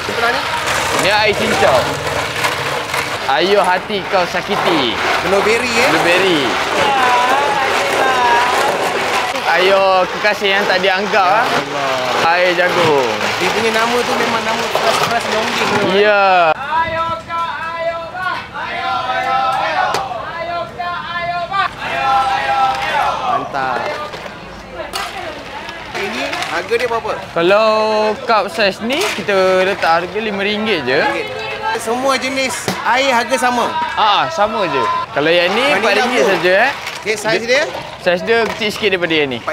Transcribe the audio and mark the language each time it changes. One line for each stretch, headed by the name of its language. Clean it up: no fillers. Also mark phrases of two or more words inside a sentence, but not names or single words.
Malay: Sebelah ni? Ni air cincau. Ayo hati kau sakiti. Blueberry Blueberry. Ayo kekasih yang tak dianggap air jagung. Dia punya nama tu memang nama keras-keras longging. Ya. Ayo kak, ayo bah. Ayo, ayo, ayo. Ayo kak, ayo bah. Ayo, ayo, ayo. Mantap. Ini harga dia berapa? Kalau cup saiz ni kita letak harga RM5 je. Semua jenis air harga sama? Sama je. Kalau yang ni RM4 saja Okey, saiz dia? Saiz dia kecil sikit daripada yang ni.